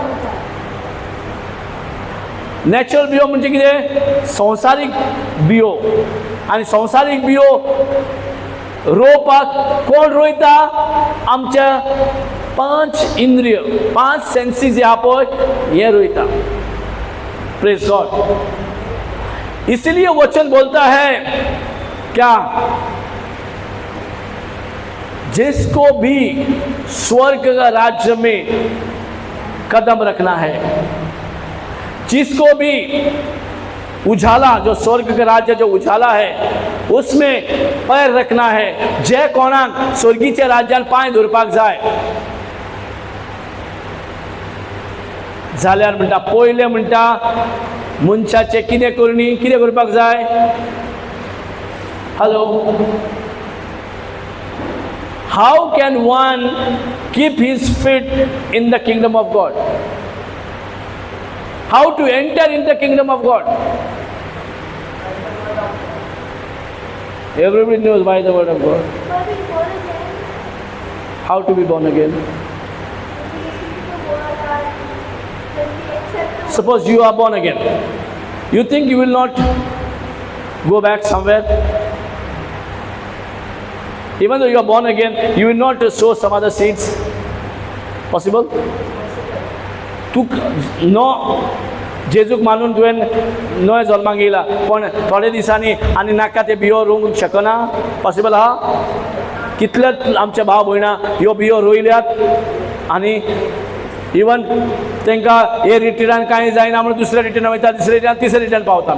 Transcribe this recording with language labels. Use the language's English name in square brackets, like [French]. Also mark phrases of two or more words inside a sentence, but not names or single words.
[Konkani] नॅचरल बियो म्हणजे कितें? संवसारीक बियो. आनी संवसारीक बियो रोवपाक कोण रोयता? आमच्या 5 इंद्रिय, 5 सेन्सीस जे आहा पळय हे रोयता. [English] Praise God. [Hindi] इसलिए वचन बोलता है क्या? जिसको भी स्वर्ग का राज्य में कदम रखना है, जिसको भी उजाला, जो स्वर्ग का राज्य जो उजाला है उसमें पैर रखना है, [Konkani] जे कोणाक स्वर्गीच्या राज्यान पांय धरपाक जाय जाल्यार म्हणटा पयले म्हणटा मनशाचे कितें करणी, कितें करपाक जाय? हॅलो. [English] How can one keep his feet in the kingdom of God? How to enter in the kingdom of God? Everybody knows by the word of God. How to be born again? Suppose you are born again. You think you will not go back somewhere? Even though you are born again, you will not sow some other seeds. Possible? [Konkani] तू नो जेजूक मानून तुवें नवे जल्माक येयला, पण थोडे दिसांनी आनी नाका ते बियो रोवंक शकना? पॉसिबल आहा? कितलेच आमचे भाव भयणां ह्यो बियो रोयल्यात आनी इवन तांकां हे रिटिरान कांय जायना म्हणून दुसऱ्या रिटिरान वयता, दुसऱ्या रिटिरान तिसऱ्या रिटिरान पावता.